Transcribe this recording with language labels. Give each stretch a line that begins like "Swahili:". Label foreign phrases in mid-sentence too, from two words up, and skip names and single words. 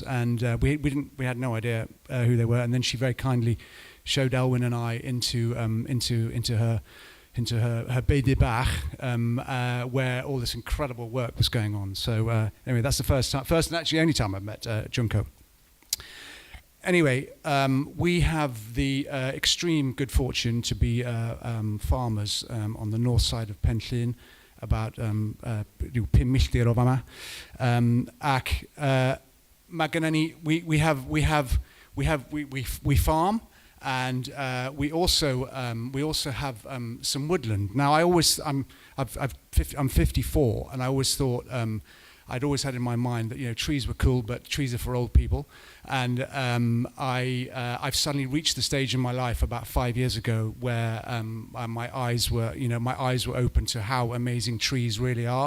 English: And we had no idea who they were. And then she very kindly showed Elwyn and I into her baie de bach, where all this incredible work was going on. So anyway, that's the first and actually only time I've met Junko. Anyway, we have the extreme good fortune to be farmers on the north side of Penllyn, about 5
Welsh: milltir o fama. Ac mae gennym ni,
English: we farm, and we also have some woodland. Now I'm 54, and I always thought I'd always had in my mind that trees were cool, but trees are for old people. And I've suddenly reached the stage in my life about 5 years ago where my eyes were open to how amazing trees really are.